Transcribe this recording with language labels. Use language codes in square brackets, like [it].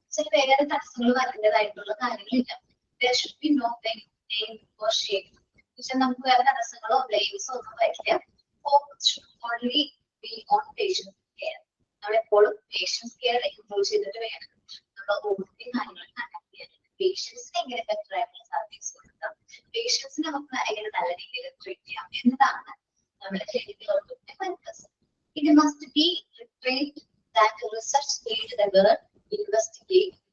[ml] ചില വേറെ തടസ്സങ്ങൾ വരേണ്ടതായിട്ടുള്ള കാര്യങ്ങളില്ല. [en] There should be no blame or shame. [ml] പക്ഷെ നമുക്ക് വേറെ തടസ്സങ്ങളോ ബ്ലെയിംസോ ഒന്നും വരില്ല. [en] Focus should only be on patient care. [ml] നമ്മളെപ്പോഴും പേഷ്യൻസ് കെയർ ഇംപ്രൂവ് ചെയ്തിട്ട് വേണം നമ്മൾ ഓഡിറ്റിംഗ് കാര്യങ്ങൾ കണ്ടക്ട് ചെയ്യാൻ. പേഷ്യൻസിന് എങ്ങനെ ബെറ്റർ ആയിട്ടുള്ള സർവീസ് കൊടുക്കാം, പേഷ്യൻസിനെ നമുക്ക് എങ്ങനെ നല്ല രീതിയിൽ ട്രീറ്റ് ചെയ്യാം എന്നതാണ് നമ്മുടെ clinical ഓഡിറ്റിന്റെ purpose. [en] It must be restrained that research need the word investigate